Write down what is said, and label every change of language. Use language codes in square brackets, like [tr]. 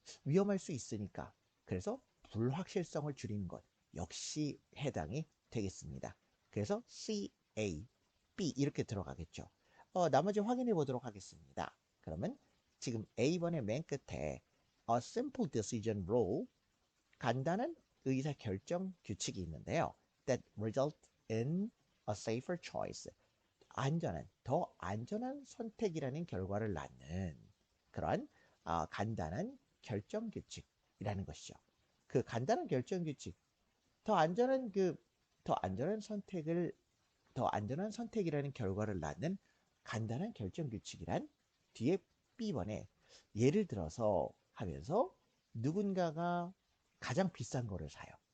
[ko] 위험할 수 있으니까. 그래서 불확실성을 줄이는 것 역시 해당이 되겠습니다. 그래서 C, A, B 이렇게 들어가겠죠. 나머지 확인해 보도록 하겠습니다. 그러면 지금 A번의 맨 끝에 [en] A simple decision rule [ko] 간단한 의사 결정 규칙이 있는데요. [en] That result in a safer choice. [ko] 더 안전한 선택이라는 결과를 낳는 그런 간단한 결정 규칙이라는 것이죠. 그 간단한 결정 규칙, 더 안전한 더 안전한 선택을 더 안전한 선택이라는 결과를 낳는 간단한 결정 규칙이란 뒤에 B번에 예를 들어서 하면서 누군가가 가장 비싼 거를 사요.